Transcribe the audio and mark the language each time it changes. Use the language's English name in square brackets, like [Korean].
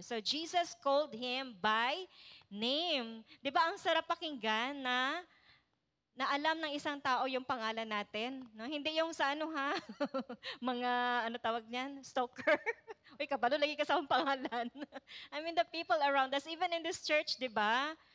[English] So Jesus called him by name. [Filipino] 'Di ba ang sarap pakinggan na alam ng isang tao yung pangalan natin, no? Hindi yung sa mga tawag niyan, stalker. [Cebuano] Uy, kabalo lagi ka sa akong pangalan. [English] I mean the people around us, even in this church, 'di ba?